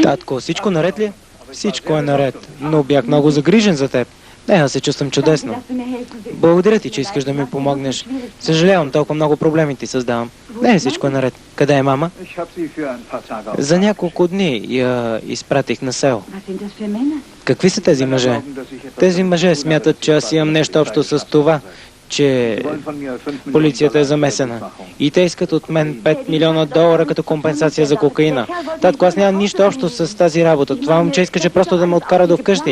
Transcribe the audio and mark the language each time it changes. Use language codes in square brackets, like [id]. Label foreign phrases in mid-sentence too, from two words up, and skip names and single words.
[bg] Татко, всичко наред ли е? Всичко е наред, но бях много загрижен за теб. Не, аз се чувствам чудесно. [de] Dass du mir helfen willst. [bg] Благодаря ти, че искаш да ми помогнеш. Съжалявам, толкова много проблеми ти създавам. Не, всичко е наред. Къде е мама? [de] Ich habe sie für ein paar Tage [bg] За няколко дни я изпратих на село. [de] Was sind das für Männer? [bg] Какви са тези мъже? Тези мъже смятат, че аз имам нещо общо с това, че полицията е замесена. И те искат от мен 5 милиона долара като компенсация за кокаина. Татко, аз нямам нищо общо с тази работа. Това момче искаше просто да ме откара до вкъщи.